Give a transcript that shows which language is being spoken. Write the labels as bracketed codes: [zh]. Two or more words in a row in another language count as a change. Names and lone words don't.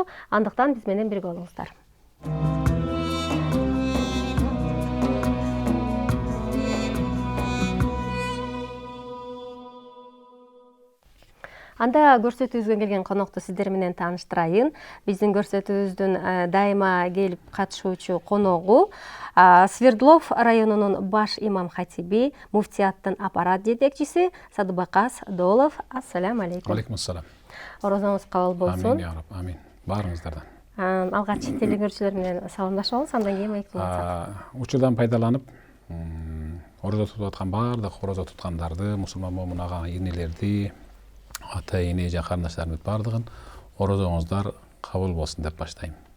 [ky] Андыктан биз менен бирге болуңуздар. Анда көрсөтүүбүзгө келген конокту сиздер менен тааныштырайын. Биздин көрсөтүүбүздүн дайыма келип катышуучу коногу Свердлов районунун баш имам хатиби, муфтияттын аппарат жетекчиси Садыбакас Доолов. [ar] السلام عليكم. عليكم السلام. [ky] Орозоңуз кабыл болсун. [ar] آمين يا رب آمين. [ky] Баарыңыздардан. Алгач телегөрүүчүлөр менен саламдашабыз, андан кийин маекти болсак. Учурдан пайдаланып, орозо тутуп аткан баардык орозо туткандарды, мусулман момун ага энелерди, ата эне жана карындаштарымдын баардыгын орозоңуздар кабыл болсун деп баштайм.